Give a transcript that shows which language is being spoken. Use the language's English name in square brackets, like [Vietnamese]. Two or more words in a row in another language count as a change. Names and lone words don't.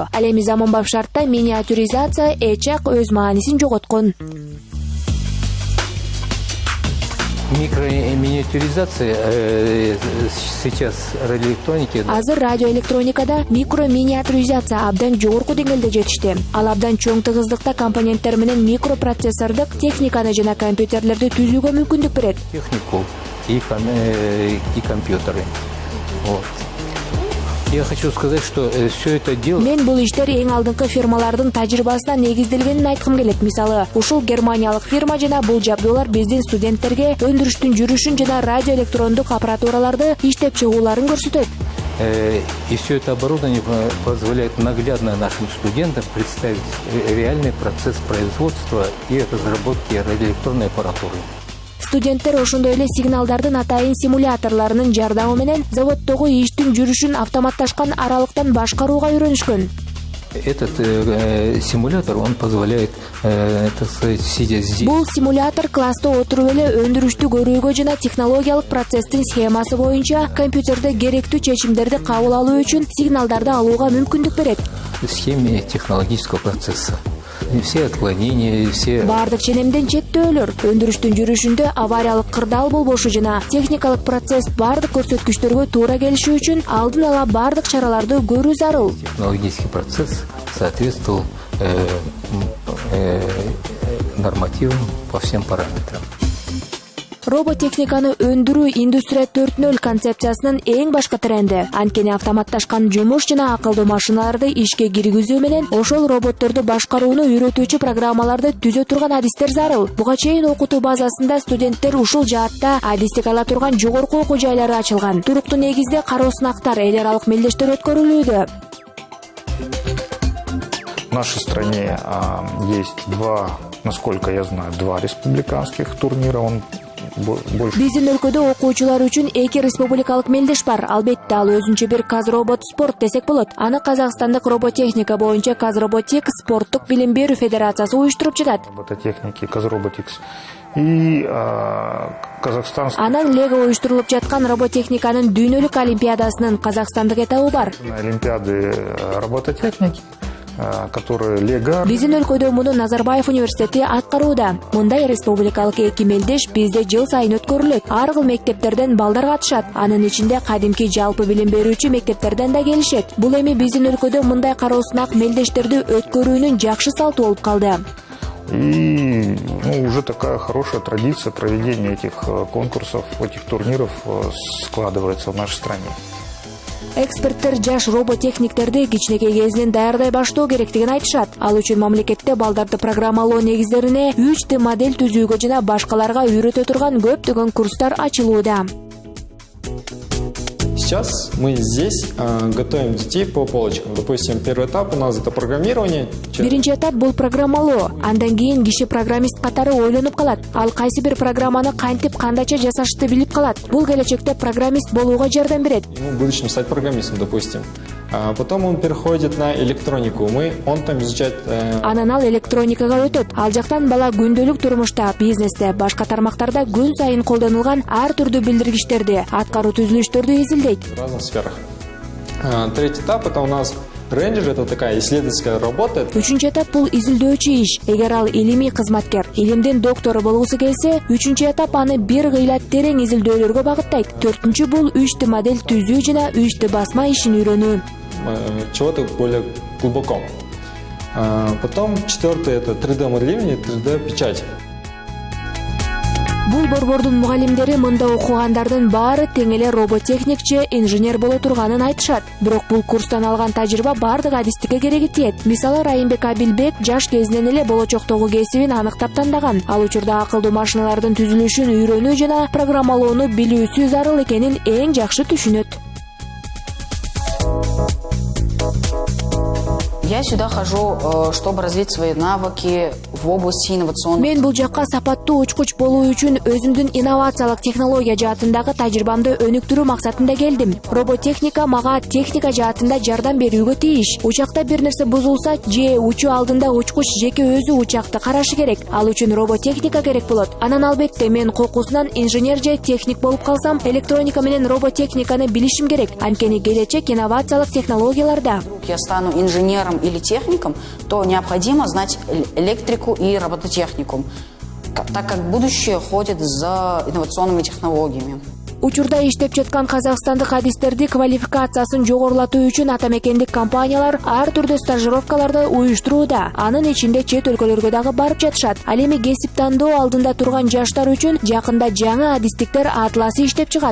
[Kyrgyz] Ал эми заманбап шартта миниатюризация эч ак өз маанисин жоготкон. [Russian] Микроминиатюризация сейчас радиоэлектроники. [Kyrgyz] Азыр радиоэлектроникада микроминиатюризация абдан жогорку деңгээлде жетишти. Ал абдан чоң тыгыздыкта компоненттер менен микропроцессордук техниканы жана компьютерлерди түзүүгө мүмкүндүк берет. [Russian] Технику и компьютеры. Вот. Я хочу сказать, что все это дело... [Kyrgyz] Мен бул иштер эң алдыңкы фирмалардын тажрыйбасына негизделгенин айткым келет. Мисалы, ушул германиялык фирма жана бул жабдуулар биздин студенттерге өндүрүштүн жүрүшүн жана радиоэлектрондук аппаратураларды иштеп чыгууларын көрсөтөт. [Russian] И все это оборудование позволяет наглядно нашим студентам представить реальный процесс производства и разработки радиоэлектронной аппаратуры. [Kyrgyz] Студенттер ошондой эле сигналдардын атайын симуляторлорунун жардамы менен заводдогу иштин жүрүшүн автоматташкан аралыктан башкарууга үйрөнүшкөн. [Russian] Этот симулятор, он позволяет, так сказать, сидя здесь. [Kyrgyz] Бул симулятор класста отуруп эле өндүрүштү көрүүгө жана технологиялык процесстин схемасы боюнча компьютерде керектүү чечимдерди кабыл алуу үчүн сигналдарды алууга мүмкүндүк берет. [Russian] Схеме технологического процесса. Все отклонения, все... [Kyrgyz] Бардык ченемден чектөөлөр, өндүрүштүн жүрүшүндө авариялык кырдаал болбошу жана техникалык процесс бардык көрсөткүчтөргө туура келиши үчүн алдын ала бардык чараларды көрүү зарыл. [Russian] Технологический процесс соответствовал нормативам по всем параметрам. [Kyrgyz] Роботехниканы өндүрүү индустрия 4.0 концепциясынын эң башкы тренди. Анткени автоматташкан жумуш жана акылдуу машиналарды ишке киргизүү менен ошол роботторду башкарууну үйрөтүүчү программаларды түзө турган адистер зарыл. Буга чейин окутуу базасында студенттер ушул жаатта адистик ала турган жогорку окуу жайлары ачылган. Туруктуу негизде кароо сынактар, эл аралык мелдештер өткөрүлүүдө. [Russian] В нашей стране есть насколько я знаю, два республиканских турнира. [Kyrgyz] Биздин өлкөдө окуучулар үчүн 2 республикалык мелдеш бар. Албетте ал өзүнчө бир Казробот спорт десек болот. Аны Казакстандык роботехника боюнча Казроботик спорттук билим берүү федерациясы уюштуруп жатат. [Russian] Робототехники Казроботикс и Казахстанский. [Kyrgyz] Анан Лего уюштурулуп жаткан роботехниканын дүйнөлүк олимпиадасынын казакстандык этабы бар. [Russian] Олимпиады робототехники, которые Лего. [Kyrgyz] Биздин өлкөдө муну Назарбаев университети аткарууда. Мындай республикалык 2 мелдеш бизде жыл сайын өткөрүлөт. Ар кыл мектептерден балдар катышат. Анын ичинде кадимки жалпы билим берүүчү мектептерден да келишет. Бул эми биздин өлкөдө мындай кароо сынак мелдештерди өткөрүүнүн жакшы салты болуп калды. [Russian] И уже такая хорошая традиция проведения этих конкурсов, этих турниров складывается в нашей стране. [Kyrgyz] Эксперттер жаш роботехниктерди кичинекей кезинен даярдай баштоо керектигин айтышат. Ал үчүн мамлекетте балдарды программалоо негиздерине 3D модель түзүүгө жана башкаларга үйрөтө турган көптөгөн курстар ачылууда. [Russian] Сейчас мы здесь готовим детей по полочкам. Допустим, первый этап у нас это программирование. [Kyrgyz] Биринчи этап бул программалоо. Андан кийин киши программист катары ойлонуп калат. Ал кайсы бир программаны кантип кандайча жасашты билип калат. Бул келечекте программист болууга жардам берет. [Russian] В будущем стать программистом, допустим. Потом он переходит на электронику. Он там изучает... [Kyrgyz] Анан ал электроникага өтөт. Ал жактан бала күндөлүк турмушта, бизнесте, башка тармактарда күн сайын колдонулган ар түрдүү билдиргичтерди, аткаруу түзүлүштөрдү изилдейт. [Russian] В разных сферах. Третий этап это у нас рейнджер, это такая исследовательская работа. [Kyrgyz] Үчүнчү этап бул изилдөөчү иш. Эгер ал илимий кызматкер, илимдин доктору болгусу келсе, үчүнчү этап аны бир кыйла терең изилдөөлөргө багыттайт. Төртүнчү бул 3D модель түзүү жана 3D басма ишин үйрөнүү. [Russian] Чего-то более глубоко. Потом четвертый это 3D моделирование, 3D печать. [Kyrgyz] Бул борбордун мугалимдери мында окугандардын баары тең эле роботехникчи, инженер боло турганын айтышат. Бирок бул курстан алган тажрыйба бардык адистикке кереги тиет. Мисалы Райымбек Абилбек жаш кезинен эле болочоктогу кесибин аныктап тандаган. Ал учурда акылдуу машиналардын түзүлүшүн үйрөнүү жана программалоону билүүсү зарыл экенин эң жакшы түшүнөт. [Russian] Я сюда хожу, чтобы развить свои навыки в области инновационных. [Kyrgyz] Мен бул жакка сапаттуу учкуч болуу үчүн өзүмдүн инновациялык технология жаатындагы тажрыйбамды өнүктүрүү максатында келдим. Роботехника мага техника жаатында жардам берүүгө тийиш. Учакта бир нерсе бузулса, же учуу алдында учкуч жеке өзү учакты карашы керек. Ал үчүн роботехника керек болот. Анан албетте мен коркусунан инженер же техник болуп калсам, электроника менен роботехниканы билишим керек. Анткени келечек инновациялык технологияларда. [Russian] Я стану инженером или техником, то необходимо знать электрику и робототехнику. так как будущее ходит за инновационными технологиями. [Kyrgyz] Учурда иштеп жаткан казакстандык адистерди квалификациясын жогорулатуу үчүн атамекендик компаниялар ар түрдүү стажировкаларды уюштурууда. Анын ичинде чет өлкөлөргө дагы барып жатышат. Ал эми кесип тандоо алдында турган жаштар үчүн жакында жаңы адистиктер атласы иштеп чыгат.